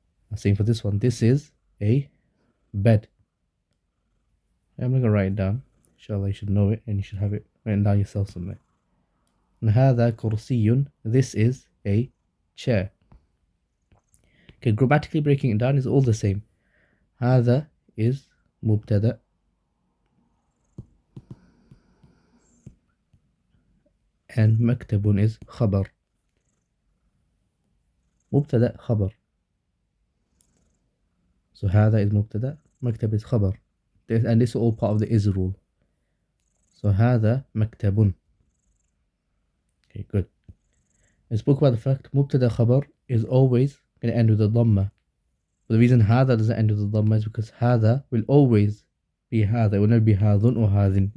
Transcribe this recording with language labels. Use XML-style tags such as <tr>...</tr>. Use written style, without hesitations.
<en>I'm saying for this one, this is a bed. I'm going to write it down. Inshallah, you should know it and you should have it written down yourself somewhere.</en> <ar>هذا كرسي,</ar> <en>this is a chair. Okay, grammatically breaking it down is all the same. هذا is مبتدأ, and مكتب is خبر.</en> <ar>مبتدأ خبر.</ar> <en>So هذا is مبتدأ, مكتب is خبر. And this is all part of the is rule. So</en> <ar>هذا مكتب.</ar> <en>Okay, good. I spoke about the fact مبتدأ خبر is always going to end with a dhamma. But the reason هذا doesn't end with a dhamma is because هذا will always be هذا. It will never be هذن or هذن.</en>